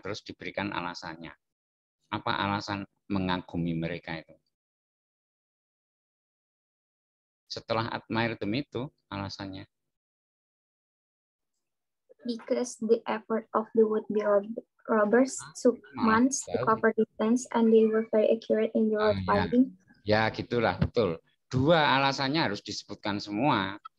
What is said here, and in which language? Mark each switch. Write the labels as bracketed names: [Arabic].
[Indonesian] Terus diberikan alasannya. Apa alasan mengagumi mereka itu? Setelah [English] admire them [Indonesian] itu alasannya. [English] Because the effort of the would-be robbers took months to cover distance and they were very accurate in the road finding. [Indonesian] Ya, gitulah, betul. Dua alasannya harus disebutkan semua.